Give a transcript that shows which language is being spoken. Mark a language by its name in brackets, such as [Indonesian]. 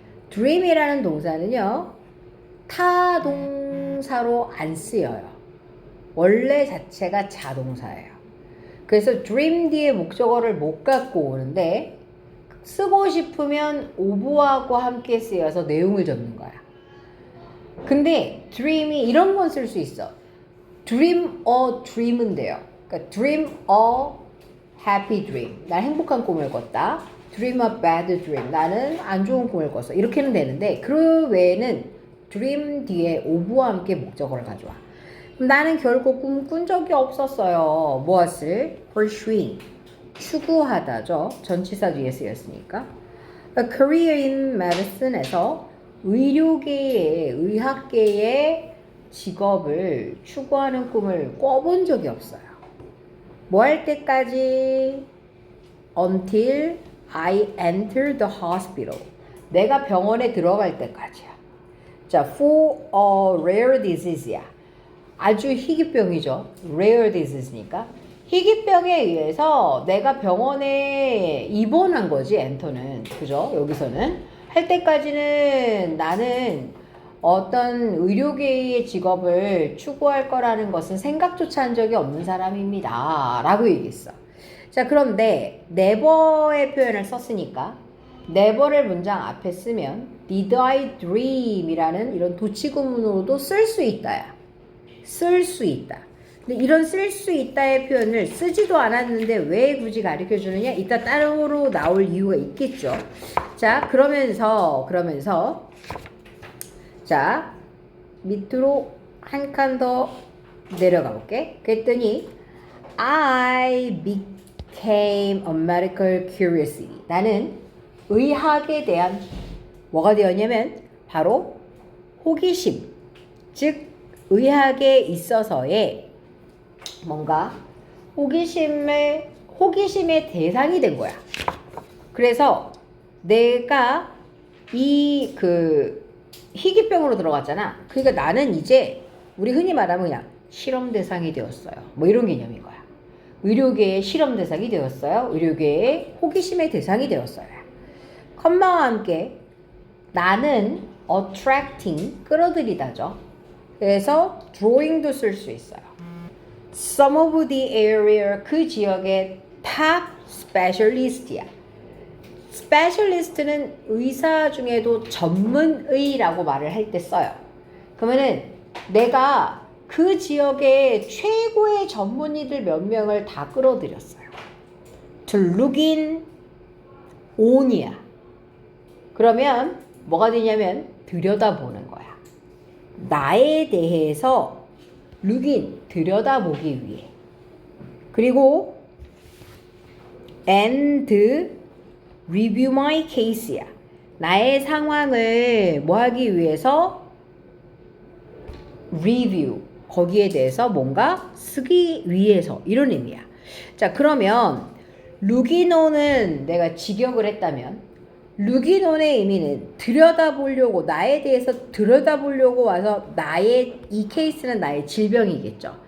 [Korean] dream이라는 동사는요, 타동사로 안 쓰여요. 원래 자체가 자동사예요. 그래서 dream 뒤에 목적어를 못 갖고 오는데 쓰고 싶으면 of하고 함께 쓰여서 내용을 적는 거야. 근데 dream이 이런 건 쓸 수 있어. [English] dream a dream은 [Korean] 돼요. 그러니까 [English] dream a happy dream. [Korean] 난 행복한 꿈을 꿨다. [English] dream a bad dream. [Korean] 나는 안 좋은 꿈을 꿨어. 이렇게는 되는데 그 외에는 dream 뒤에 of와 함께 목적어를 가져와. 나는 결국 꿈 꾼 적이 없었어요. 무엇을? pursuing. 추구하다죠. 전치사 뒤에 쓰였으니까. [English] A career in medicine [Korean] 에서 의료계의, 의학계의 직업을 추구하는 꿈을 꿔본 적이 없어요. 뭐 할 때까지? [English] Until I enter the hospital. [Korean] 내가 병원에 들어갈 때까지야. 자, for a rare disease야. 아주 희귀병이죠. rare disease니까. 희귀병에 의해서 내가 병원에 입원한 거지, 엔터는. 그죠? 여기서는. 할 때까지는 나는 어떤 의료계의 직업을 추구할 거라는 것은 생각조차 한 적이 없는 사람입니다. 라고 얘기했어. 자, 그런데 never의 표현을 썼으니까 never를 문장 앞에 쓰면 [English] did I dream [Korean] 이라는 이런 도치구문으로도 쓸 수 있다야. 쓸 수 있다. 근데 이런 쓸 수 있다의 표현을 쓰지도 않았는데 왜 굳이 가르쳐 주느냐? 이따 따로 나올 이유가 있겠죠. 자, 그러면서 자, 밑으로 한 칸 더 내려가 볼게. 그랬더니 [English] I became a medical curiosity. [Korean] 나는 의학에 대한 뭐가 되었냐면 바로 호기심. 즉 의학에 있어서의 뭔가 호기심의 대상이 된 거야. 그래서 내가 이 희귀병으로 들어갔잖아. 그러니까 나는 이제 우리 흔히 말하면 그냥 실험 대상이 되었어요. 뭐 이런 개념인 거야. 의료계의 실험 대상이 되었어요. 의료계의 호기심의 대상이 되었어요. 컴마와 함께 나는 attracting, 끌어들이다죠. 그래서 drawing도 쓸 수 있어요. [English] Some of the area, [Korean] 그 지역의 [English] top specialist야. [Korean] specialist는 의사 중에도 전문의라고 말을 할 때 써요. 그러면은 내가 그 지역의 최고의 전문의들 몇 명을 다 끌어들였어요. [English] To look in on이야. [Korean] 그러면 뭐가 되냐면 들여다보는 거야. 나에 대해서 look in, 들여다보기 위해. 그리고 [English] and review my case야. [Korean] 나의 상황을 뭐 하기 위해서 review 거기에 대해서 뭔가 쓰기 위해서 이런 의미야. 자, 그러면 루기노는 내가 직역을 했다면 루기논의 의미는 들여다보려고 나에 대해서 들여다보려고 와서 나의 이 케이스는 나의 질병이겠죠.